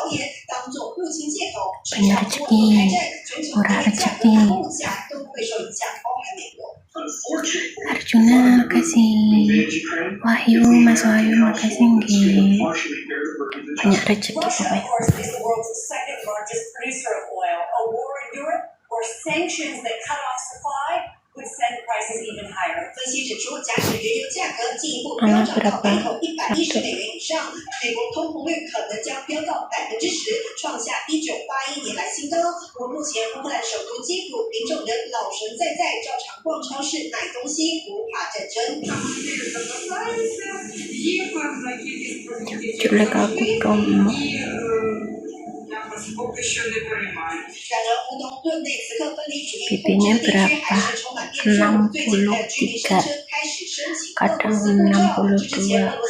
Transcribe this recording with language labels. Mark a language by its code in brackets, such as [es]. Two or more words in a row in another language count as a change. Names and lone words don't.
[id] Banyak rezeki, murah rezeki. Arjuna, makasih. Wahyu, Mas Wahyu, makasih nggih. Banyak rezeki pokoknya. [en] Sanctions that cut off supply would send prices even higher. [zh] 分析指出，甲级原油价格进一步飙涨到每桶$110以上，美国通膨率可能将飙到10%，创下1981年来新高。目前乌克兰首都基辅，民众仍老神在在，照常逛超市买东西，不怕战争。 [id] Jelek aku promo. BB-nya berapa? 63, kadang 62.